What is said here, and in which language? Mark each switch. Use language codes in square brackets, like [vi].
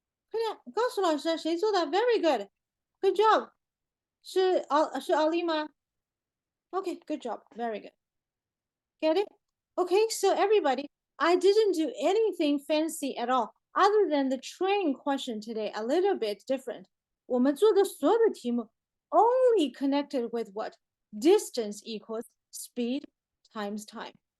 [zh] 快点告诉老师谁做的 [en] ？Very good, good job. [zh] 是奥利吗？ [en] OK, good job, very good. Get it? Okay, so everybody, I didn't do anything fancy at all, other than the train question today, a little bit different. [zh] 我们做的所有的题目 [en] only connected with what? Distance equals speed times time.